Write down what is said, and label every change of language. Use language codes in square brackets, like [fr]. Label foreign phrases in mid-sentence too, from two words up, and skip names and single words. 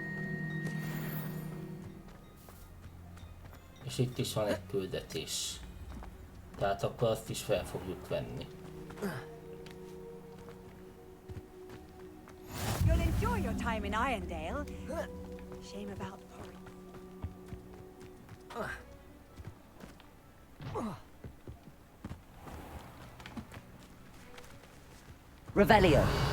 [hu] És itt is van egy küldetés. Tehát akkor azt is fel fogjuk venni. [en] You'll enjoy your time in Irondale. Shame about Revelio.